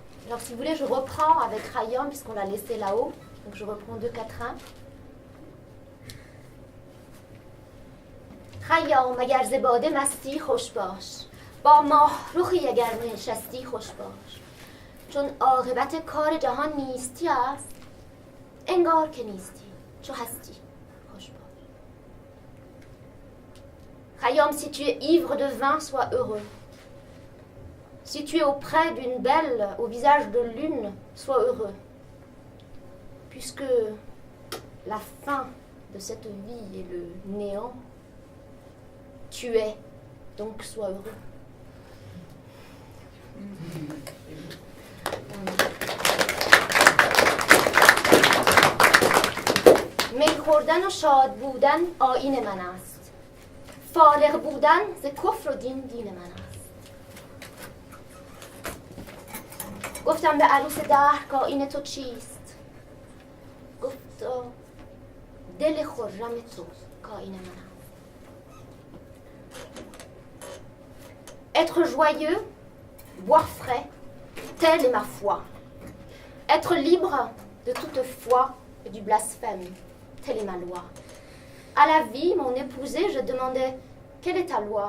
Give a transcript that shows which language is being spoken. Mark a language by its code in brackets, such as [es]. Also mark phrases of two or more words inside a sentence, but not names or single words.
[fr] Alors si vous voulez, je reprends avec Rayom, puisqu'on l'a laissé là-haut. Donc je reprends 2, 4, 1. [fa] خیام اگر ز باده مستی خوش باش با ماه رخی اگر نشستی خوش باش چون عاقبت کار جهان نیستی است انگار که نیستی چو هستی خوش باش [fr] خیام si tu es ivre de vin sois heureux si tu es auprès d'une belle au visage de lune sois heureux puisque la fin de cette vie est le néant tu es, donc sois heureux. [fa] می خوردن و شاد بودن آیین من است. فارغ بودن ز کفر و دین من است. گفتم به عروس دهر که آیین تو چیست؟ گفتا دل خرم تو که آیین من است. [fr] Être joyeux, boire frais, telle est ma foi. Être libre de toute foi et du blasphème, telle est ma loi. À la vie, mon épousée, je demandais « Quelle est ta loi ?»